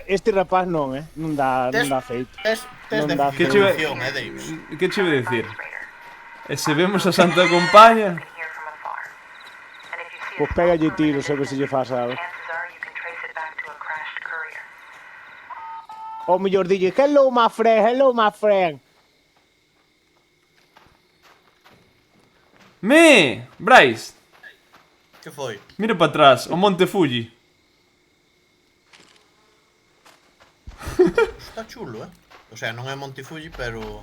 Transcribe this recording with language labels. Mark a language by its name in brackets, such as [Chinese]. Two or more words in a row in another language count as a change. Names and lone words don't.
[Galician] este rapaz non, non dá feito. Tes Non dá Que déficit che de iba- atención, Davis. Que che iba a decir? E se vemos a Santa Compaña? Pois pégalle tiros a ver se lle faz algo. O mellor dille, [English] hello my friend. [Galician] Bryce, Que foi? mira para atrás, o Monte Fuji. Está chulo, O sea, non é Monte Fuji, pero...